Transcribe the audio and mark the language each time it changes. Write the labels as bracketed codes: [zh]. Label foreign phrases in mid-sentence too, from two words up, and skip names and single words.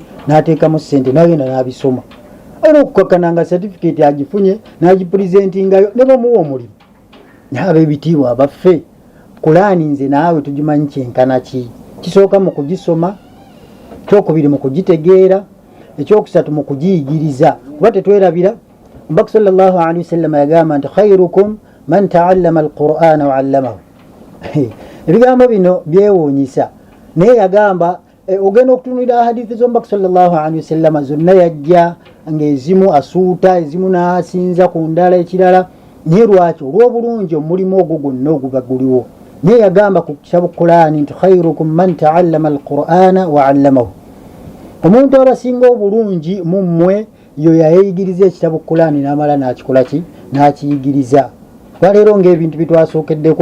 [lg] n'ateekamu ssente n'agenda n'abisoma era okukakana nga certificate agifunye n'agipresentingayo ne bamuwa omulimu naye ab'ebitiibwa abaffe Qur'ani nze naawe tugimanyi kyenkana ki kisooka mu kugisoma kyokubiri mu kugitegeera ekyokusatu mu kugiyigiriza kuba tetwerabira Mbaka [ar] صلى الله عليه وسلم [lg] yagamba nti [ar] خيركم من تعلم القرآن وعلمه [lg] ebigambo bino byewuunyisa naye yagamba ogenda okutunulira hadithi z'Omubaka [ar] صلى الله عليه وسلم [lg] zonna yajja ng'ezimu asuuta ezimu n'asinza ku ndala ekirala naye lwaki olw'obulungi omulimu ogwo gwonna oguba guliwo naye yagamba ku kitabo Qur'ani nti [ar] خيركم من تعلم القرآن وعلمه [lg] omuntu abasinga obulungi mu mmwe yo yayigiriza ekitabo Qur'ani n'amala n'akikola ki n'akiyigiriza waleero ng'ebintu bitwasookeddeko